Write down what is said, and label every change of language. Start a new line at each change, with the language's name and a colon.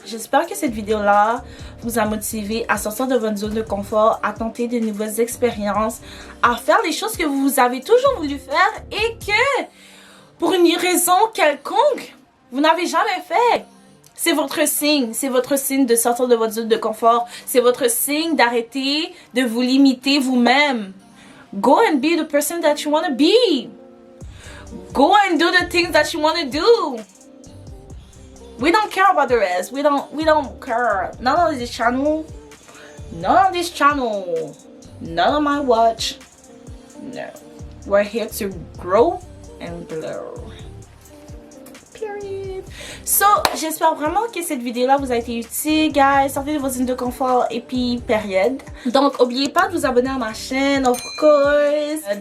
French: J'espère que cette vidéo-là vous a motivé à sortir de votre zone de confort, à tenter de nouvelles expériences, à faire les choses que vous avez toujours voulu faire et que, pour une raison quelconque, vous n'avez jamais fait. C'est votre signe de sortir de votre zone de confort. C'est votre signe d'arrêter de vous limiter vous-même.
English: Go and be the person that you want to be. Go and do the things that you want to do. We don't care about the rest. We don't care. Not on this channel. Not on this channel. Not on my watch. No. We're here to grow and blow. Period.
French: So, j'espère vraiment que cette vidéo-là vous a été utile, guys. Sortez de votre zone de confort et puis période. Donc, n'oubliez pas de vous abonner à ma chaîne, of course.